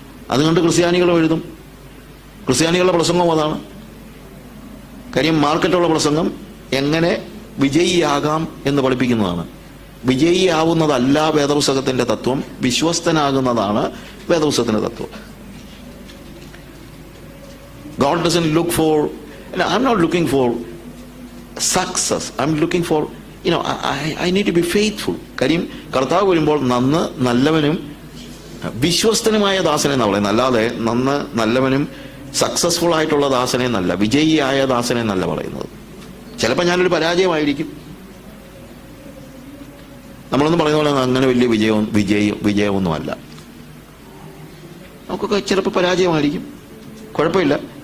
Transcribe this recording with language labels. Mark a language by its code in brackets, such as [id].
[ml] അതുകൊണ്ട് ക്രിസ്ത്യാനികളും എഴുതും. ക്രിസ്ത്യാനികളുടെ പ്രസംഗവും അതാണ്. കാര്യം മാർക്കറ്റുള്ള പ്രസംഗം എങ്ങനെ വിജയിയാകാം എന്ന് പഠിപ്പിക്കുന്നതാണ്. വിജയിയാവുന്നതല്ല വേദപുസ്തകത്തിന്റെ തത്വം, വിശ്വസ്തനാകുന്നതാണ് വേദപുസ്തകത്തിന്റെ തത്വം. [en] God doesn't look for, I'm not looking for success. I'm looking for, I need to be faithful. [ml] കാര്യം കർത്താവ് വരുമ്പോൾ നല്ലവനും വിശ്വസ്തനുമായ ദാസനെ എന്നാ പറയുന്നത്. അല്ലാതെ നല്ലവനും സക്സസ്ഫുൾ ആയിട്ടുള്ള ദാസനെ എന്നല്ല, വിജയിയായ ദാസനെ എന്നല്ല പറയുന്നത്. ചിലപ്പോൾ ഞാനൊരു പരാജയമായിരിക്കും. നമ്മളൊന്നും പറയുന്ന പോലെ അങ്ങനെ വലിയ വിജയമൊന്നുമല്ല. നമുക്കൊക്കെ ചിലപ്പോൾ പരാജയമായിരിക്കും, കുഴപ്പമില്ല.